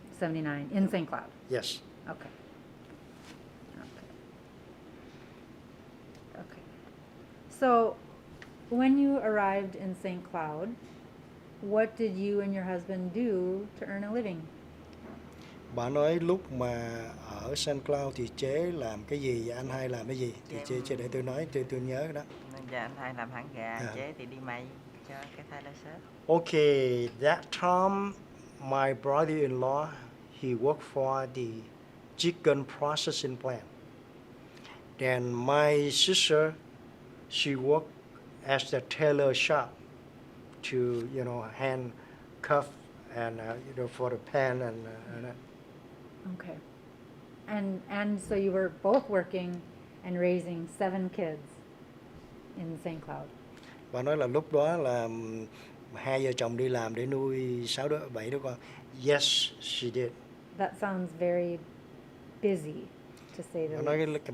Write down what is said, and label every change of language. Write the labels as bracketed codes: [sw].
[en] 79 in St. Cloud. Yes. Okay. Okay. Okay. So, when you arrived in St. Cloud, what did you and your husband do to earn a living? [vi] Bà nói lúc mà ở Saint Cloud thì chế làm cái gì và anh hai làm cái gì? Thì chế để tôi nói, tôi nhớ cái đó. Nên giờ anh hai làm hãng gà, À. chế thì đi may cho cái Tyler shop. [en] Okay, that time my brother-in-law, he worked for the chicken processing plant. Then my sister, she worked as the tailor shop to, handcuff and, for the pen and Okay. And so you were both working and raising 7 kids in St. Cloud. [vi] Bà nói là lúc đó là hai vợ chồng đi làm để nuôi 7 đứa con. [en] Yes, she did. That sounds very busy, to say the least.